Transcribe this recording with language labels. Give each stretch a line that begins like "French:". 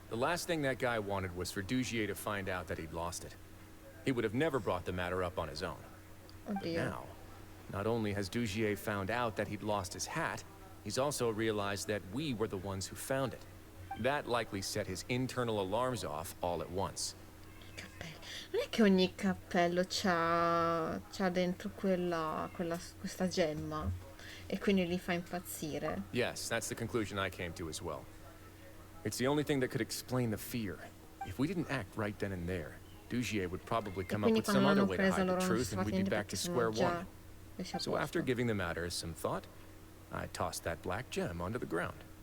English: The last thing that guy wanted was for Dugier to find out that he'd lost it. He would have never brought the matter up on his own. But now, not only has Dugier found out that he'd lost his hat, he's also realized that we were the ones who found it. That likely set his internal alarms off all at once.
Italian: Non è che ogni cappello c'ha dentro questa gemma e quindi li fa impazzire.
English: Yes, that's the conclusion I came to as well. It's the only thing that could explain the fear. If we didn't act right then and there, Dugier would probably come up with some other way to hide the truth and we'd be back to square one. So after giving the matter some thought, I tossed that black gem onto the ground.